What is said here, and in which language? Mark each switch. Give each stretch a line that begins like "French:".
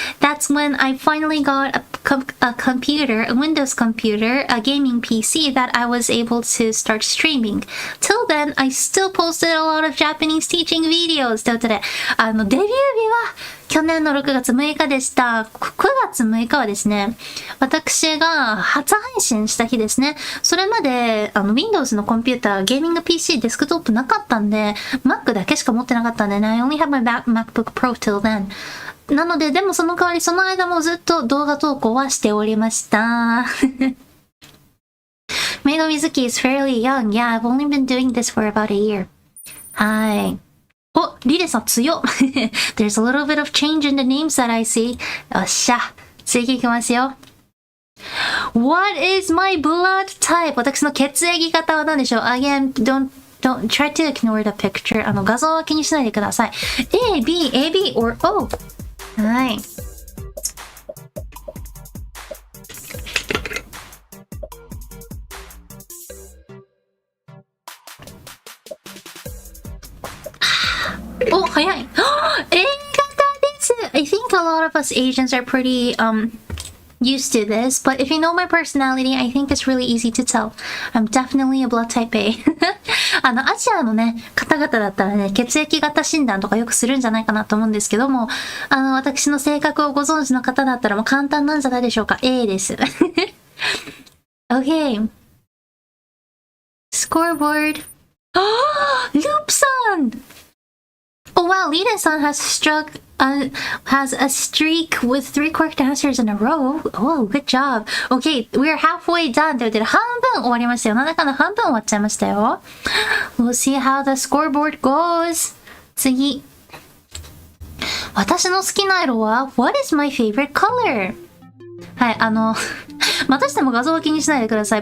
English: That's when I finally got a computer, a Windows computer, a gaming PC that I was able to start streaming. Till then, I still posted a lot of Japanese teaching videos.
Japanese: ということで、デビュー日は去年の6月6日でした。 9月6日はですね、私が初配信した日ですね。それまで、Windows のコンピューター、ゲーミング PC、デスクトップなかったんで、Mac だけしか持ってなかったんでね、
English: I only have my MacBook Pro till then.
Japanese: なので、でもその代わりその間もずっと動画投稿はしておりました。
English: Maid Mizuki is fairly young. Yeah, I've only been doing this for about a year.
Japanese: はい。お、リレさん強っ
English: There's a little bit of change in the names that I see.
Japanese: よっしゃ。次行きますよ。
English: What is my blood type?
Japanese: 私の血液型は何でしょう？
English: Again, don't try to ignore the picture.
Japanese: 画像は気にしないでください。
English: A, B, AB, or O. はい。
Japanese: お、早い。A 型です。
English: I think a lot of us Asians are pretty used to this, but if you know my personality, I think it's really easy to tell. I'm definitely a blood type A.
Japanese: アジアのね、方々だったらね、血液型診断とかよくするんじゃないかなと思うんですけども、私の性格をご存知の方だったらもう簡単なんじゃないでしょうか。 A です。
English: Okay. Scoreboard. Loop-san!Oh wow, Liden-san has a streak with 3 correct answers in a row. Oh, good job. Okay, we're halfway done.
Japanese: ということで半分終わりましたよ。7日の半分終わっちゃいましたよ。
English: We'll see how the scoreboard goes.
Japanese: 次。私の好きな色は
English: What is my favorite color?
Japanese: はい、またしても画像を気にしないでください。